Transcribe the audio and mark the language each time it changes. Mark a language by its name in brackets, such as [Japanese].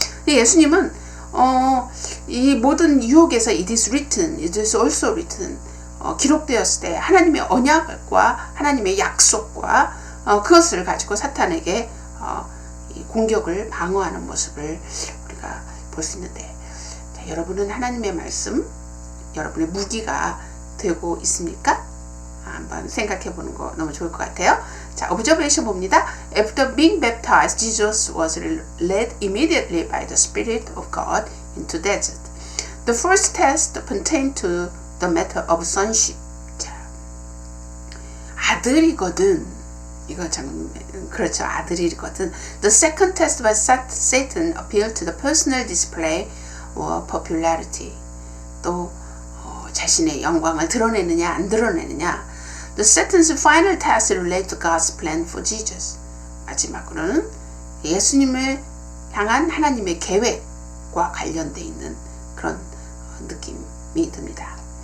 [Korean] 예수님은 이 모든 유혹에서 [English] it is written, it is also written [Korean] 기록되었을 때 하나님의 언약과 하나님의 약속과 그것을 가지고 사탄에게 공격을 방어하는 모습을 우리가 볼 수 있는데, 자, 여러분은 하나님의 말씀 여러분의 무기가 되고 있습니까? 한번 생각해 보는 거 너무 좋을 것 같아요. 자, observation 봅니다. [English] After being baptized, Jesus was led immediately by the Spirit of God into desert. The first test pertained to the matter of sonship. [Korean] 자, 아들이거든. 이거 참 그렇죠. 아들이거든. [English] The second test by Satan appealed to the personal display or popularity. [Korean] 또 자신의 영광을 드러내느냐 안 드러내느냐. [English] The Satan's final test relates to God's plan for Jesus. [Korean] 마지막으로는 예수님을 향한 하나님의 계획과 관련되어 있는 그런 느낌이 듭니다.